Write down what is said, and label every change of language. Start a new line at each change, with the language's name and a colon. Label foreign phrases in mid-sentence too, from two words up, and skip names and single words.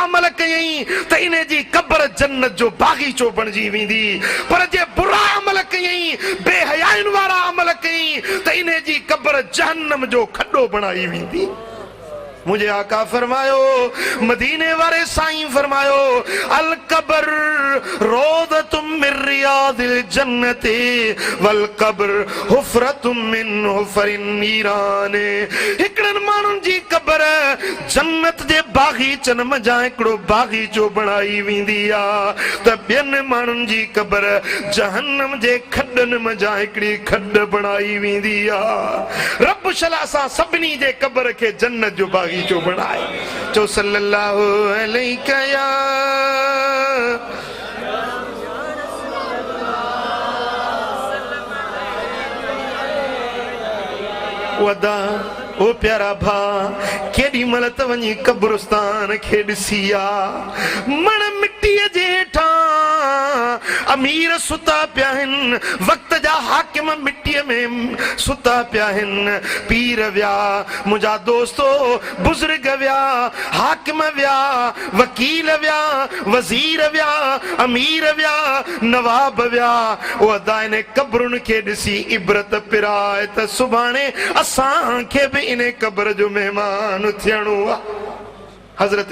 Sindhi: अमल कयई त इन जी क़ब्र जन्नत जो बागीचो बणजी वेंदी पर जे बुरा अमल कयई बेहयाइन वारा अमल कयई त इन जी क़ब्र जहन्नम जो खड्डो बणाई वेंदी मुझे आका फरमायो मदीने वाले साईं फरमायो
Arabic: القبر روضة من رياض الجنة والقبر حفرة من حفر النيران
Sindhi: हिकड़न मानुन जी कब्र जन्नत जे बागीचन मजा हिकड़ो बागीचो बनाई वेंदी आ त ॿियनि मानुन जी कब्र जहन्नम जे खड्डन मजा हिकड़ी खड्ड बनाई वेंदी आ रब शला सा सभिनी जे कब्र के जन्नत जो बागीचो बनाए जो
Arabic: صلى الله عليه يا
Sindhi: वदा ओ प्यारा भा केडी मल त वञी कब्रिस्तान खे ॾिसी आ मण मिट्टीअ जे हेठां अमीर सुता पिया आहिनि वक़्त जा हाकिम मिट्टीअ में सुता पिया आहिनि पीर विया मुंहिंजा दोस्तो बुज़ुर्ग विया हाकिम विया वकील विया वज़ीर विया अमीर विया नवाब विया उहा इन क़ब्रुनि खे ॾिसी इबरत पिराए त सुभाणे असांखे बि इन क़ब्र जो महिमान थियणो आहे हज़रत